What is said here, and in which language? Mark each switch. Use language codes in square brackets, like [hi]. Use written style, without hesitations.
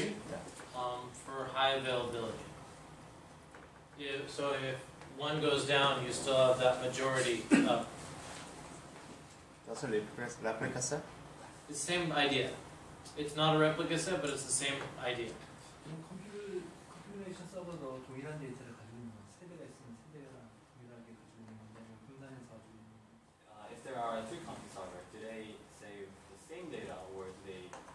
[en] Yeah. For high availability. So if one goes down, you still have that majority up. That's a replica set? It's the same idea. It's not a replica set, but it's the same idea. [ko] 컴퓨레이션 서버도 동일한 데이터를 가지고 있는 거. 세대가 있으면 세대가 동일하게 가지고 있는 건데 분산해서 가지고 있는 거. [en] If there are three compute servers, do they save the same data or do they